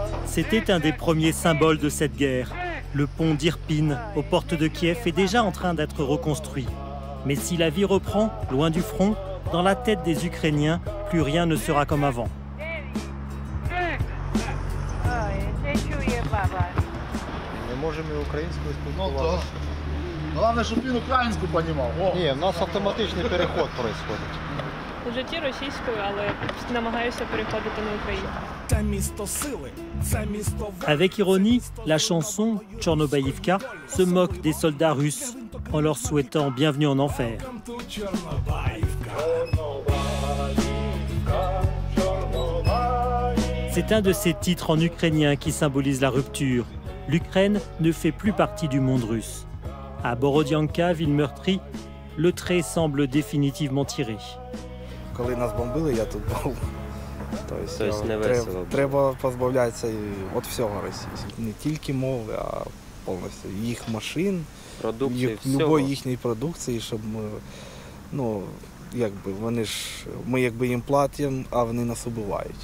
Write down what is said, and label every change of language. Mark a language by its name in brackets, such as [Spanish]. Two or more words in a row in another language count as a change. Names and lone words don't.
[French] C'était un des premiers symboles de cette guerre. Le pont d'Irpin, aux portes de Kiev, est déjà en train d'être reconstruit. Mais si la vie reprend, loin du front, dans la tête des Ukrainiens, plus rien ne sera comme avant. [Ukrainian] Можемо і українською спілкуватися. Ну так. Головне, щоб він українську розумів. Ні, у нас автоматичний переход відбувається. В житті російською, але намагаюся переходити на Україну. [French] Avec ironie, la chanson Tchornobaïvka se moque des soldats russes en leur souhaitant bienvenue en enfer. C'est un de ces titres en ukrainien qui symbolise la rupture. L'Ukraine ne fait plus partie du monde russe. À Borodianka, ville meurtrie, le trait semble définitivement tiré. [Ukrainian] Коли нас бомбили, я тут був. Треба позбавлятися від всього російського. Не тільки мови, а повністю їх машин, любої їхньої продукції, щоб ми, ну, якби вони ж, ми якби їм платимо, а вони нас убивають.